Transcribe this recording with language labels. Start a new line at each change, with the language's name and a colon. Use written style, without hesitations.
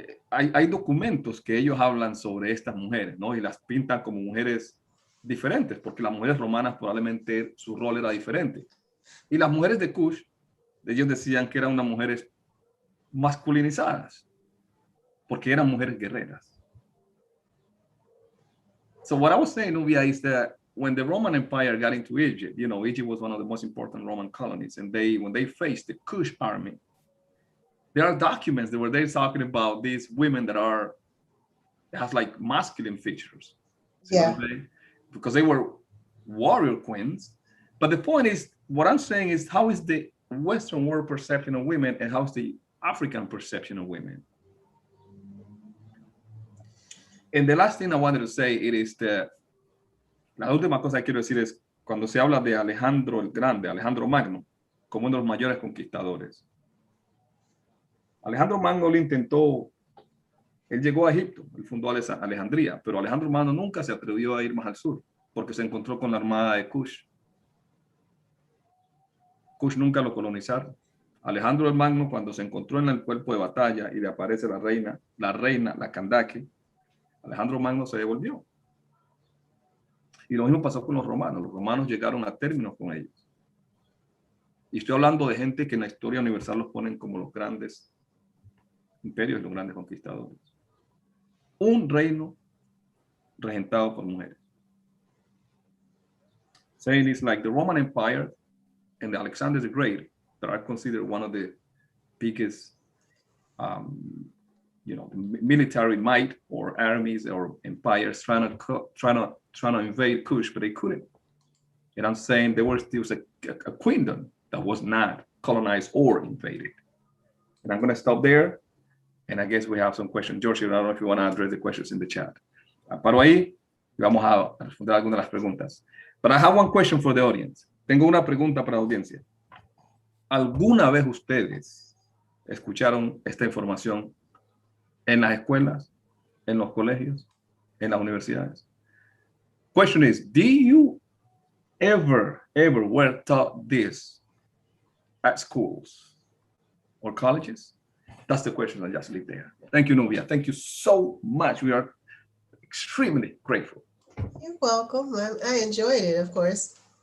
Spanish: Hay documentos que ellos hablan sobre estas mujeres, ¿no? Y las pintan como mujeres diferentes, porque las mujeres romanas probablemente su rol era diferente. Y las mujeres de Kush, ellos decían que eran unas mujeres masculinizadas, porque eran mujeres guerreras.
English: So what I was saying, Nubia, is that when the Roman Empire got into Egypt, you know, Egypt was one of the most important Roman colonies, and when they faced the Kush army, there are documents where they're talking about these women that have like masculine features. Yeah. Because they were warrior queens. But the point is, what I'm saying is, how is the Western world perception of women and how is the African perception of women? And the last thing I wanted to say, it is that
Spanish: la última cosa que quiero decir es, cuando se habla de Alejandro el Grande, Alejandro Magno, como uno de los mayores conquistadores, Alejandro Magno lo intentó, él llegó a Egipto, él fundó Alejandría, pero Alejandro Magno nunca se atrevió a ir más al sur, porque se encontró con la armada de Kush. Kush nunca lo colonizaron. Alejandro el Magno, cuando se encontró en el cuerpo de batalla y le aparece la Kandake, Alejandro Magno se devolvió. Y lo mismo pasó con los romanos llegaron a términos con ellos. Y estoy hablando de gente que en la historia universal los ponen como los grandes imperios y los grandes conquistadores. Un reino regentado por mujeres.
English: Saying it's like the Roman Empire and the Alexander the Great, that are considered one of the biggest, military might or armies or empires trying to invade Kush, but they couldn't. And I'm saying there was still a kingdom that was not colonized or invaded. And I'm going to stop there. And I guess we have some questions. George, I don't know if you want to address the questions in the chat.
Spanish: Paro ahí y vamos a responder algunas de las preguntas.
English: But I have one question for the audience.
Spanish: Tengo una pregunta para la audiencia. ¿Alguna vez ustedes escucharon esta información en las escuelas, en los colegios, en las universidades?
English: Question is, do you ever were taught this at schools or colleges? That's the question. I'll just leave there. Thank you, Nubia. Thank you so much. We are extremely grateful. You're welcome. I enjoyed it, of course.